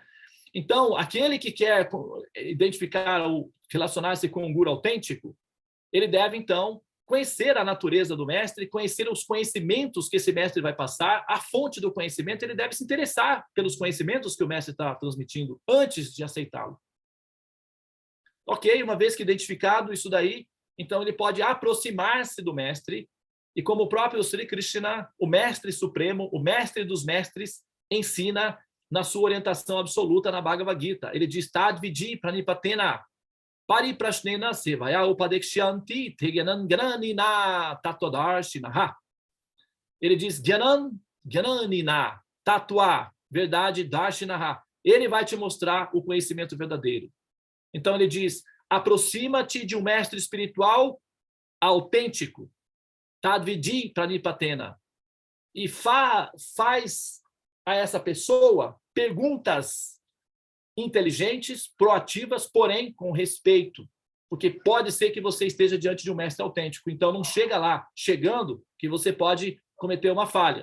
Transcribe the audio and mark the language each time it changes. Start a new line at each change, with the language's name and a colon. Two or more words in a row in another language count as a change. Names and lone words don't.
Portuguese: Então, aquele que quer identificar ou relacionar-se com um guru autêntico, ele deve, então, conhecer a natureza do mestre, conhecer os conhecimentos que esse mestre vai passar, a fonte do conhecimento, ele deve se interessar pelos conhecimentos que o mestre está transmitindo antes de aceitá-lo. Ok, uma vez que identificado isso daí, então ele pode aproximar-se do mestre, e como o próprio Sri Krishna, o mestre supremo, o mestre dos mestres, ensina na sua orientação absoluta na Bhagavad Gita. Ele diz,
Sanskrit: तद् विद्धि प्रणिपातेन, परिप्रश्नेन सेवया उपदेक्ष्यन्ति तेज्ञानं ज्ञानिनः तत्त्वदर्शिनः.
Portuguese: Ele diz,
Sanskrit: ज्ञानिनः तत्त्व,
Portuguese: verdade, darshinaha. Ele vai te mostrar o conhecimento verdadeiro. Então ele diz, aproxima-te de um mestre espiritual autêntico,
Sanskrit: तद्विद्धि प्रणिपातेन,
Portuguese: e faz a essa pessoa perguntas inteligentes, proativas, porém com respeito, porque pode ser que você esteja diante de um mestre autêntico, então não chega lá, chegando, que você pode cometer uma falha.